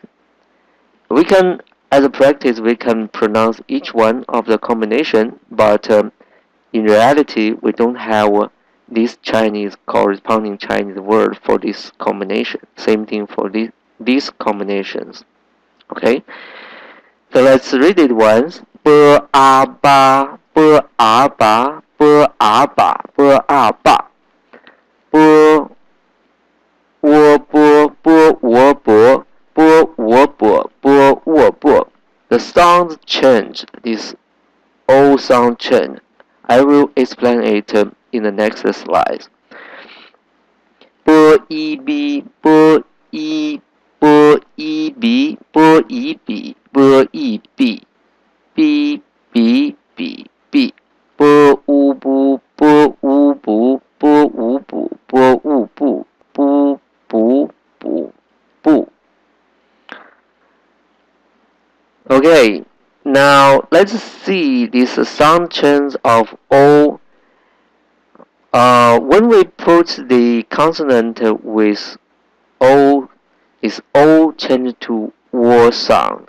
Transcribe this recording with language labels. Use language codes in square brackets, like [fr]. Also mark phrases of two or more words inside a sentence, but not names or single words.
[en] We can, as a practice, we can pronounce each one of the combination, but in reality, we don't have this corresponding Chinese word for this combination. Same thing for these combinations. Okay, so let's read it once. B a ba, b a ba, b a ba, b a ba. B wo bo, b wo bo, b wo bo, b wo bo. The sounds change. This all sound change. I will explain it in the next slide. B e b, b e, b e b, b e b, b e b, b b b b, b u bu, b u bu, b u bu, b u bu, bu bu bu bu. Okay, now let's see this sound change of O. When we put the consonant with O, is O change to W sound.